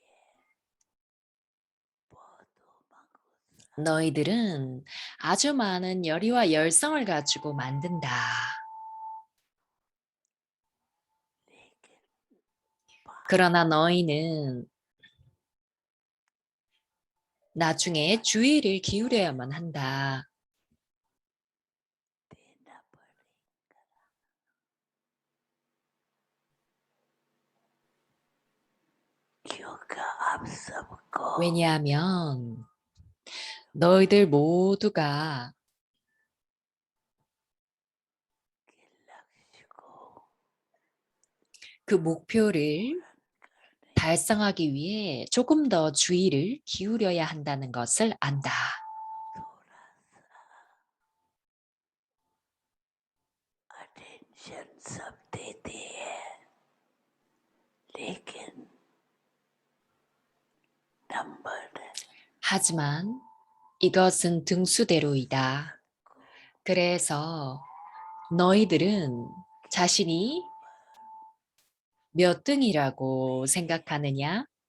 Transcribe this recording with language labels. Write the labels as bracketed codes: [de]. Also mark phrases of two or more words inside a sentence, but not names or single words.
[hi] बहुत उमंग [ko] 너희들은 아주 많은 열의와 열성을 가지고 만든다. [hi] लेकिन [ko] 그러나 너희는 나중에 주의를 기울여야만 한다. [hi] देना पड़ेगा क्योंकि आप सबको [ko] 왜냐하면 너희들 모두가 [hi] के लक्ष्य को [ko] 그 목표를 [hi] करने [ko] 달성하기 위해 조금 더 주의를 기울여야 한다는 것을 안다. [hi] थोड़ा अटेंशन सब देते हैं लेकिन नंबर [ko] 하지만 이것은 등수대로이다. 그래서 너희들은 자신이 몇 등이라고 생각하느냐?